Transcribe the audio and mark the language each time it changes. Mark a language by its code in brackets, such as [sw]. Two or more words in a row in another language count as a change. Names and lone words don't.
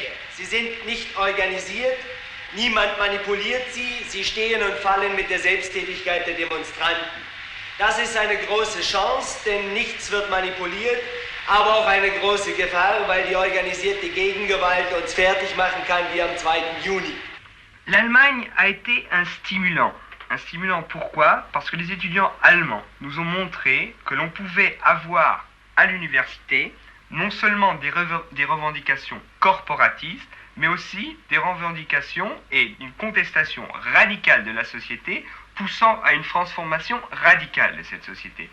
[de] Sie sind nicht organisiert, niemand manipuliert sie, sie stehen und fallen mit der Selbsttätigkeit der Demonstranten. Das ist eine große Chance, denn nichts wird manipuliert, aber auch eine große Gefahr, weil die organisierte Gegengewalt uns fertig machen kann wie am 2. Juni. [fr] L'Allemagne a été un stimulant. Un stimulant pourquoi? Parce que les étudiants allemands nous ont montré que l'on pouvait avoir à l'université non seulement des revendications corporatistes, mais aussi des revendications et une contestation radicale de la société poussant à une transformation radicale de cette société.